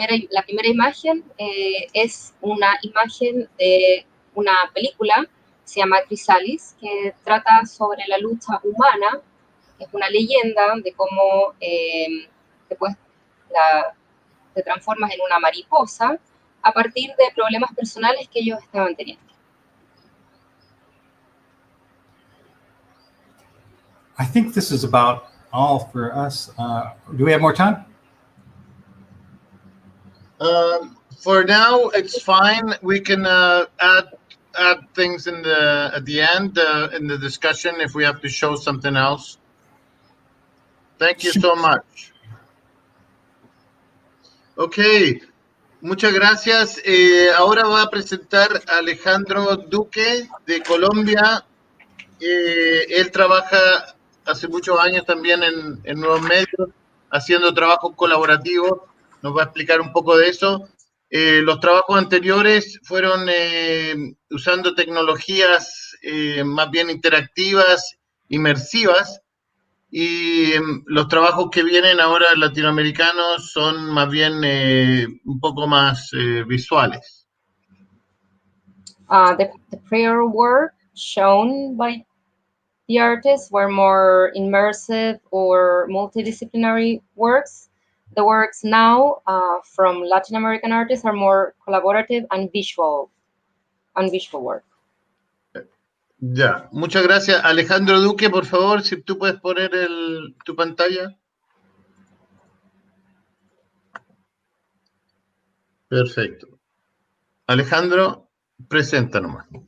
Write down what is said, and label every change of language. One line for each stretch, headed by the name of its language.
Spanish: La primera imagen es una imagen de una película, se llama Chrysalis, que trata sobre la lucha humana. Es una leyenda de cómo después te transformas en una mariposa a partir de problemas personales que ellos estaban teniendo.
English: I think this is about all for us. Do we have more time? For now, it's fine. We can add things at the end in the discussion if we have to show something else. Thank you so much.
Spanish: Okay, muchas gracias. Ahora va a presentar a Alejandro Duque de Colombia. Él trabaja hace muchos años también en nuevos medios, haciendo trabajos colaborativos. Nos va a explicar un poco de eso. Los trabajos anteriores fueron usando tecnologías más bien interactivas, inmersivas, y los trabajos que vienen ahora latinoamericanos son más bien un poco más visuales.
English: The prior work shown by the artists were more immersive or multidisciplinary works. The works now from Latin American artists are more collaborative and visual work.
Spanish: Ya, muchas gracias. Alejandro Duque, por favor, si tú puedes poner tu pantalla. Perfecto. Alejandro, presenta nomás.